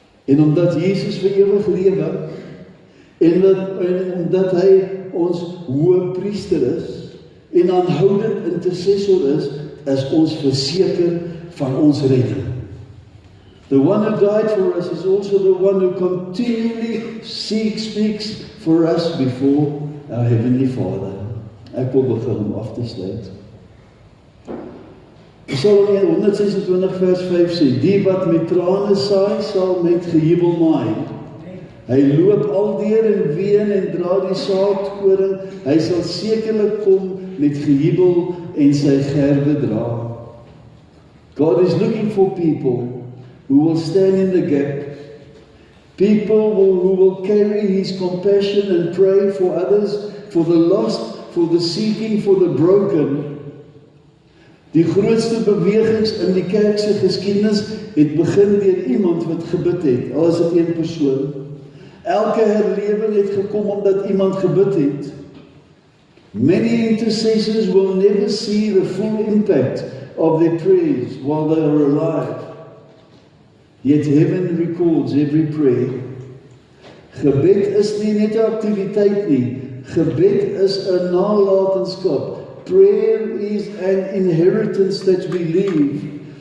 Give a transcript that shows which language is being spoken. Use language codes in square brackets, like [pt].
[af] En omdat Jesus vir ewig lewe en omdat hy ons hoëpriester is en aanhoudend intercessor is ons verseker van ons redding. [en] The one who died for us is also the one who continually speaks for us before our Heavenly Father. [af] Ek wil begin om af te sluit. Psalm 126 vers 5 sê, die wat met trane saai, sal met gejubel maai. Hy loop aldeur en ween en dra die saadkoring. Hy sal sekerlik kom met gejubel en sy gerwe dra. [en] God is looking for people who will stand in the gap. People who will carry His compassion and pray for others, for the lost, for the seeking, for the broken. [af] Die grootste bewegings in die kerkse geskiedenis het begin deur iemand wat gebid het, al is dit een persoon. Elke herlewing het gekom omdat iemand gebid het. [en] Many intercessors will never see the full impact of their prayers while they are alive. Yet heaven records every prayer. [af] Gebed is nie net 'n aktiwiteit nie. Gebed is 'n nalatenskap. [en] Prayer is an inheritance that we leave.